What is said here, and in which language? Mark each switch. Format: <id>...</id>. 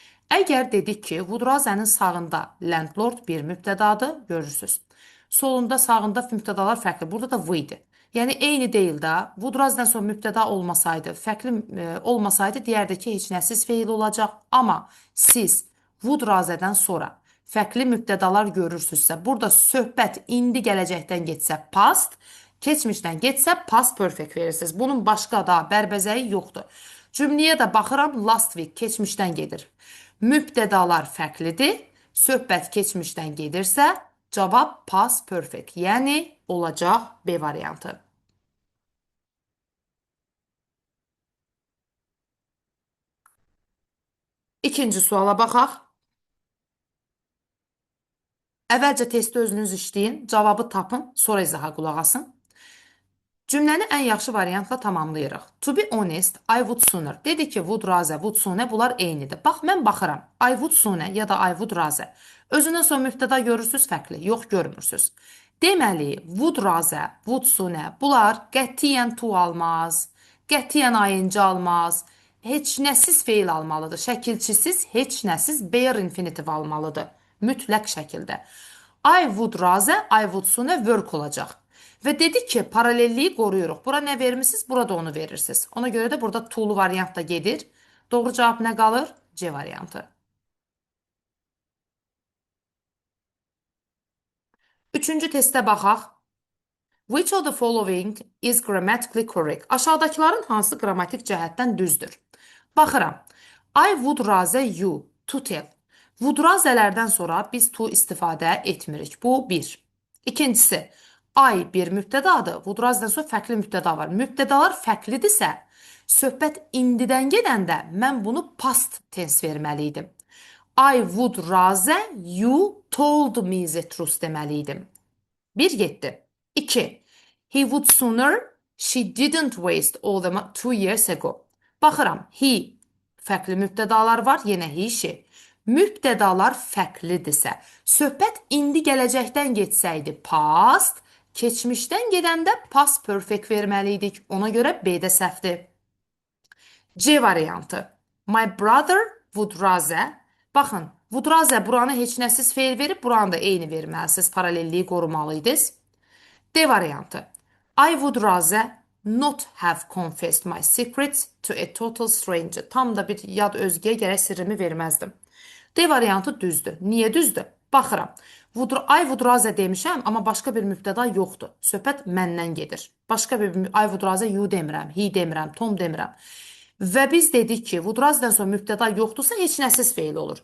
<az>Əgər dedik ki, would rather-nin sağında landlord bir mübtədadır, görürsünüz. Solunda, sağında mübtədalar fərqli. Burada da we-dir. Yəni eyni deyil də. Would rather-dən sonra mübtəda olmasaydı, fərqli olmasaydı, deyərdi ki, heç nəsiz feil olacaq. Amma siz would rather-dən sonra fərqli mübtədalar görürsünüzsə, burada söhbət indi gələcəkdən getsə past, keçmişdən getsə past perfect verirsiniz. Bunun başqa da bərbəzəyi yoxdur. Cümləyə də baxıram, last week keçmişdən gedir. Mübtədalar fərqlidir. Söhbət keçmişdən gedirsə, cavab past perfect, yəni olacaq B variantı. İkinci suala baxaq. Əvvəlcə testi özünüz işləyin, cavabı tapın, sonra izaha qulaq asın. Cümləni ən yaxşı variantla tamamlayırıq.</az> <en>To be honest, I would sooner.</en> <az>Dedi ki,</az> <en>would rather, would sooner</en> <az>bunlar eynidir. Bax, mən baxıram.</az> <en>I would sooner</en> <az>ya da</az> <en>I would rather.</en> <az>Özündən sonra mübtəda görürsünüz fərqli. Yox, görmürsünüz. Deməli, would rather, would sooner bunlar qətiyyən to almaz, qətiyyən ayıncı almaz, heç nəsiz feil almalıdır. Şəkilçisiz, heç nəsiz bare infinitive almalıdır. Mütləq şəkildə.</az> <en>I would rather, I would sooner work</en> <az>olacaq. Və dedi ki, paralelliyi qoruyuruq. Bura nə vermişsiniz, burada onu verirsiniz. Ona görə də burada to'lu variant da gedir. Doğru cavab nə qalır? C variantı. Üçüncü testə baxaq.</az> <en>Which of the following is grammatically correct?</en> <az>Aşağıdakıların hansı qrammatik cəhətdən düzdür? Baxıram.</az> <en>I would rather you to tell.</en> <az>Would rather'lərdən sonra biz to istifadə etmirik. Bu bir. İkincisi, I bir mübtədadır. Would rather'dan sonra fərqli mübtəda var. Mübtədalar fərqlidirsə, söhbət indidən gedəndə mən bunu past tense verməliydim.</az> <en>I would rather you told me the truth</en> <az>deməliydim. 1 getdi. 2.</az> <en>He would sooner she didn't waste all the 2 years ago.</en> <az>Baxıram. He fərqli mübtədalar var. Yenə he, she. Mübtədalar fərqlidirsə, söhbət indi gələcəkdən getsəydi past, keçmişdən gedəndə past perfect verməliydik. Ona görə B-də səhvdir. C variantı.</az> <en>My brother would rather.</en> <az>Baxın, would rather buranı heç nəsiz feil verib, buranı da eyni verməlisiniz. Paralelliyi qorumalıydınız. D variantı.</az> <en>I would rather not have confessed my secrets to a total stranger.</en> <az>Tam da bir yad özgəyə gərək sirrimi verməzdim. D variantı düzdür. Niyə düzdür? Baxıram. I would rather demişəm, amma başqa bir mübtəda yoxdur. Söhbət məndən gedir. Başqa bir I would rather you demirəm, he demirəm, Tom demirəm. Və biz dedik ki, would rather'dan sonra mübtəda yoxdursa heç nəsiz feil olur.</az>